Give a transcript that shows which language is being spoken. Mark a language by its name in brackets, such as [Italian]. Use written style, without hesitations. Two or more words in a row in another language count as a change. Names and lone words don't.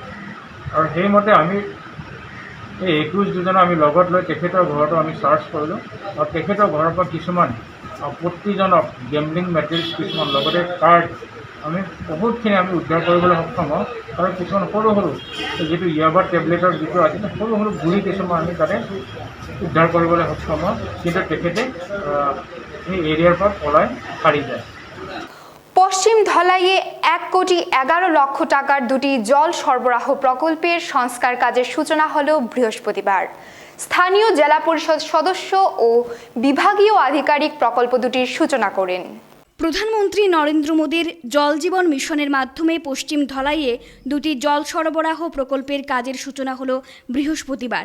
[Assamese] আৰু সেইমতে আমি এই 21 আমি লগত লৈ তেখেতৰ ঘৰটো আমি চাৰ্চ কৰিলোঁ আৰু তেখেতৰ ঘৰৰ পৰা কিছুমান আপত্তিজনক [English] gambling materials [Assamese] কিছুমান লগতে কাৰ্ড আমি বহুতখিনি আমি উদ্ধাৰ কৰিবলৈ সক্ষম হওঁ। আৰু কিছুমান সৰু সৰু যিটো ইয়াবা টেবলেটৰ যিটো আছিলে সৰু সৰু গুড়ি কিছুমান আমি তাতে উদ্ধাৰ কৰিবলৈ সক্ষম হওঁ, কিন্তু তেখেতে এই এৰিয়াৰ পৰা পলাই সাৰি যায়। [Bangla] পশ্চিম ধলাইয়ে 1,11 লক্ষ টাকার 2টি জল সরবরাহ প্রকল্পের সংস্কার কাজের সূচনা হল বৃহস্পতিবার। স্থানীয় জেলা পরিষদ সদস্য ও বিভাগীয় আধিকারিক প্রকল্প দুটির সূচনা করেন। প্রধানমন্ত্রী নরেন্দ্র মোদীর জল জীবন মিশনের মাধ্যমে পশ্চিম ধলাইয়ে 2টি জল সরবরাহ প্রকল্পের কাজের সূচনা হলো বৃহস্পতিবার।